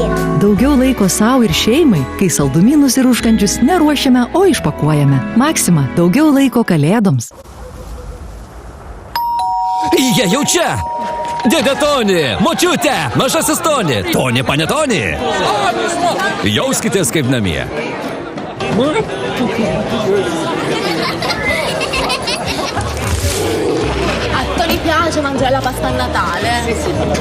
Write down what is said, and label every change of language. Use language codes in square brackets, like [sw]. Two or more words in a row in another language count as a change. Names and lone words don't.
[lt] Daugiau laiko savo ir šeimai, kai saldumynus ir užkandžius neruošiame, o išpakuojame. Maxima – daugiau laiko kalėdoms. Jie jau čia! Dėdė Toni, močiutė, mažasis Toni, Toni panetoni. Jauskitės kaip namie. [it] A Toni piace mangiare la pasta a Natale. Sì.